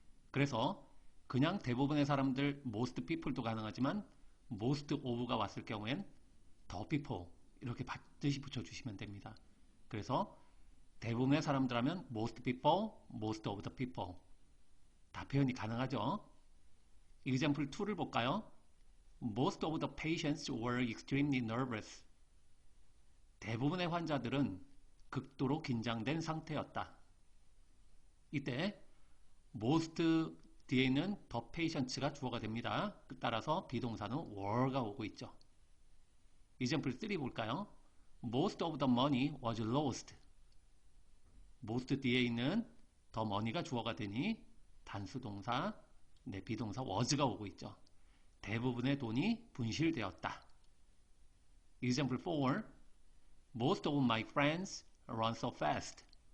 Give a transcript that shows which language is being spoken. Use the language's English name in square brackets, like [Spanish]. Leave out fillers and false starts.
[Korean] 그래서 그냥 대부분의 사람들 [English] most people [Korean] 도 가능하지만 most of가 왔을 경우엔 [English] the people [Korean] 이렇게 반드시 붙여주시면 됩니다. 그래서 대부분의 사람들 하면 [English] most people, most of the people [Korean] 다 표현이 가능하죠. example 2를 볼까요? [English] Most of the patients were extremely nervous. [Korean] 대부분의 환자들은 극도로 긴장된 상태였다. 이때 most 뒤에 있는 the patients가 주어가 됩니다. 따라서 비동사는 were가 오고 있죠. example 3 볼까요? [English] Most of the money was lost. [Korean] most 뒤에 있는 the money가 주어가 되니 단수동사, 비동사 was가 오고 있죠. 대부분의 돈이 분실되었다. [English] example 4 Most of my friends run so fast.